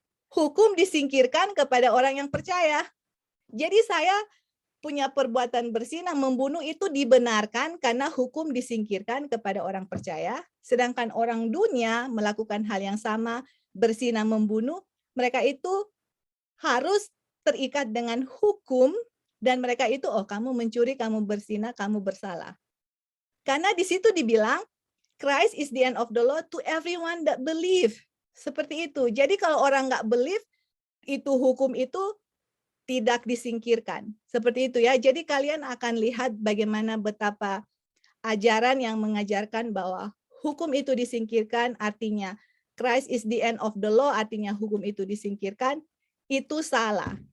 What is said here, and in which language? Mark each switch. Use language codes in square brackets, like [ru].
[id] Hukum disingkirkan kepada orang yang percaya. Jadi saya punya perbuatan berzina, membunuh itu dibenarkan karena hukum disingkirkan kepada orang percaya. Sedangkan orang dunia melakukan hal yang sama, berzina, membunuh, mereka itu harus terikat dengan hukum dan mereka itu, oh kamu mencuri, kamu berzina, kamu bersalah. Karena di situ dibilang, [en] Christ is the end of the law to everyone that believe. [id] Seperti itu. Jadi kalau orang nggak believe, itu hukum itu tidak disingkirkan. Seperti itu ya. Jadi kalian akan lihat bagaimana betapa ajaran yang mengajarkan bahwa hukum itu disingkirkan artinya [en] Christ is the end of the law, [id] artinya hukum itu disingkirkan, itu salah.